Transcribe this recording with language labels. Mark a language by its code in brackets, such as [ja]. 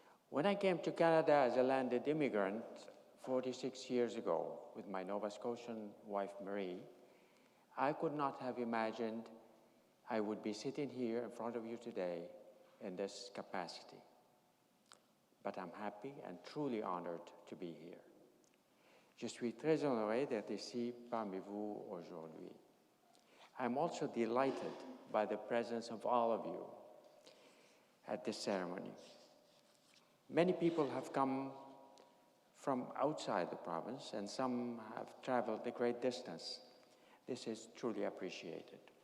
[en] When I came to Canada as a landed immigrant 46 years ago with my Nova Scotian wife Marie, I could not have imagined I would be sitting here in front of you today in this capacity. But I'm happy and truly honored to be here. [fr] Je suis très honoré d'être ici parmi vous aujourd'hui. [en] I'm also delighted by the presence of all of you at this ceremony. Many people have come from outside the province, and some have traveled a great distance. This is truly appreciated.